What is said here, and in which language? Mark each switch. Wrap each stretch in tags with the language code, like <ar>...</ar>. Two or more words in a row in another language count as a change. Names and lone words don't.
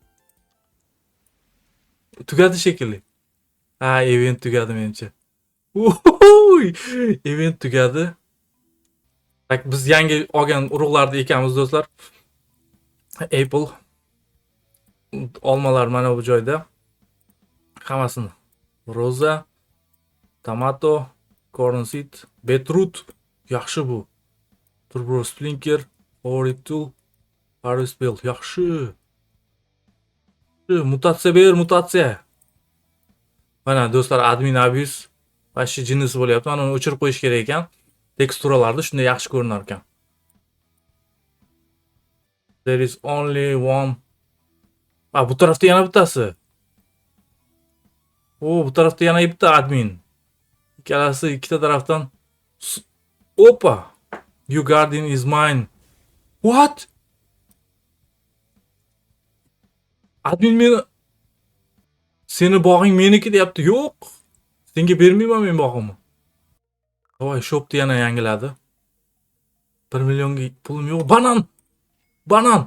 <uz>Tugadi shekilli. Event tugadi menimcha. Event tugadi. Tak, biz yangi olgan urug'larni ekamiz do'stlar. Apple olmalar mana bu joyda. Hammasini. Roza,</uz> <en>tomato, corn seed, beetroot.</en> <uz>Yaxshi bu. Turbo Splinker, Power Tool, Harvest Bill. Yaxshi. Mutatsiya. Mana do'stlar,</uz> <en>admin abuse</en> <uz>vashi jinnisi bo'lyapti. Mana uni o'chirib qo'yish kerak ekan. Teksturalarda shunday yaxshi ko'rinar ekan.</uz> <en>There is only one.</en> <uz>Bu tarafda yana bittasi. Bu tarafda yana bitta admin. Ikkalasi ikkita tarafdan. Opa.</uz> <en>Your garden is mine. What?</en> <uz>Admin seni bog'ing meniki deyapti. Yo'q. Senga bermayman men bog'imni. Voy, shopni yana yangiladi. 1 millionga pulim yo'q. Banan.</uz>